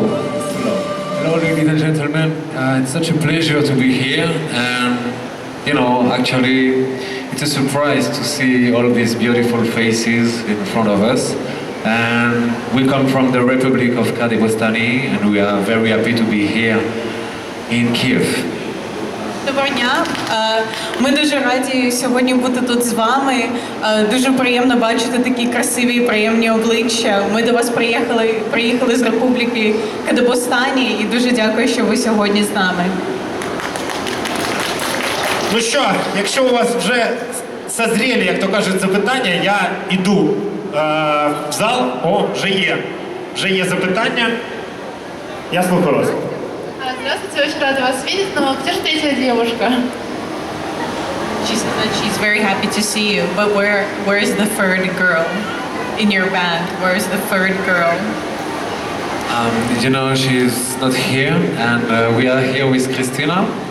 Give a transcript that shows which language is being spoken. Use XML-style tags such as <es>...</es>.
<en>It's such a pleasure to be here, and actually it's a surprise to see all these beautiful faces in front of us. And we come from the Republic of Kadebostany, and we are very happy to be here in Kiev.</en> <uk>Доброго дня. Ми дуже раді сьогодні бути тут з вами. Дуже приємно бачити такі красиві і приємні обличчя. Ми до вас приїхали з Республіки Kadebostany і дуже дякую, що ви сьогодні з нами. Ну що, якщо у вас вже созріли, як то кажуть, запитання, я йду в зал. О, вже є запитання. Я слухаю вас.</uk> <ru>Здравствуйте, очень рада вас видеть, но где же третья девушка?</ru> <en>She said that she's very happy to see you, but where is the third girl in your band? Where is the third girl? She's not here, and we are here with Christina.</en>